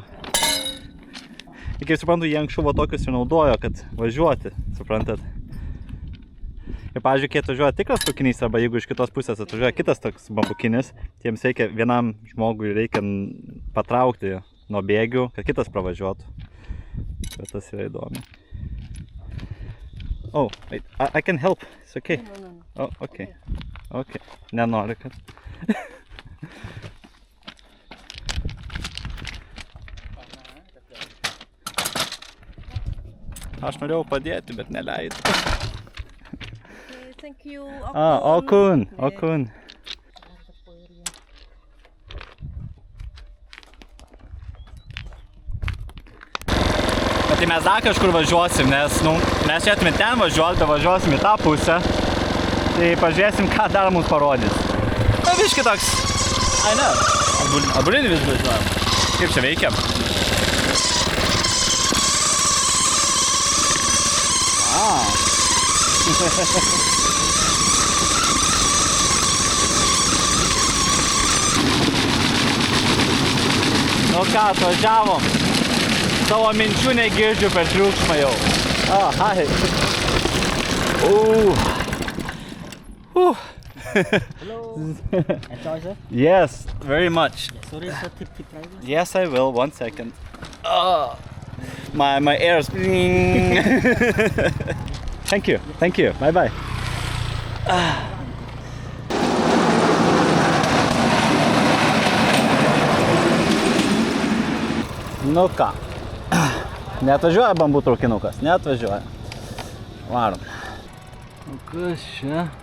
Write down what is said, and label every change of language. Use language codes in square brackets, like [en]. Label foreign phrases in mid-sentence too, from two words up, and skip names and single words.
[lt] Ir kaip suprantu, jie anksčiau va tokius ir naudojo, kad važiuoti, suprantat. Ir pavyzdžiui, kai atvažiuoja tikras traukinys, arba jeigu iš kitos pusės atvažiuoja kitas toks bambukinis, tiems reikia, vienam žmogui reikia patraukti nuo bėgių, kad kitas pravažiuotų. Bet tas yra įdomi. [en] Oh, wait, I can help, it's okay. Oh, okay. Okay, [lt] nenori, kad... Aš norėjau padėti, bet neleido. [en] Okay, thank you. Okun. [lt] Bet tai mes dar kažkur važiuosim, nes, mes šiandien ten važiuoti, važiuosim į tą pusę. Tai pažiūrėsim, ką dar mums parodys. Na, biški toks... Ai, ne. Atbulinį vis važiuojam. Kaip čia veikia? Nu ką, atvažiavom. Savo minčių negirdžiu per triukšmą jau. [en] Oh, hi. Hello. Enjoy, sir? Yes, very much. Sorry, sir. Tip driver. Yes, I will. 1 second. My air is... Thank you. Bye bye. [lt] Nu ką. Neatvažiuoja bambų traukinukas? Neatvažiuoja. Varom. Nu kas čia?